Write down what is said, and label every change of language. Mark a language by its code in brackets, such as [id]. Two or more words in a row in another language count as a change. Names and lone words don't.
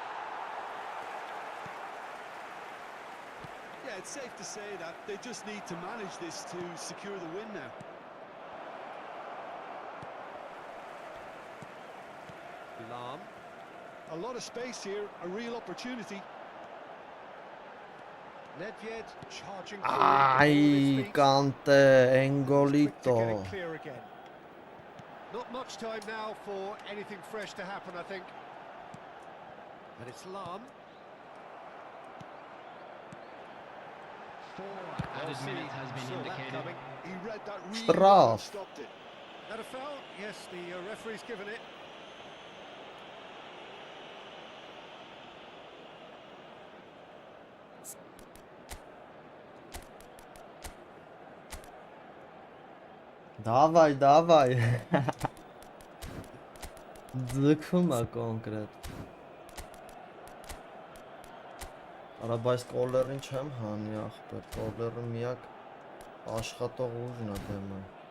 [en] Yeah, it's safe to say that they just need to manage this to secure the win now. Lam. A lot of space here, a real opportunity. Nedved charging [hy] Այ կանտե, էնգոլիտո։ [en] to get it clear again. Not much time now for anything fresh to happen, I think. And it's Lam. Added minute has been Saw that indicated. coming. He read that really Straf. well and stopped it. That a foul? Yes, the referee's given it. [hy] Դավայ, դավայ։ Ձգում է կոնկրետ։ Արա բայց կոլերին չեմ հանի ախպեր, կոլերը միակ աշխատող ուժն է դեմը։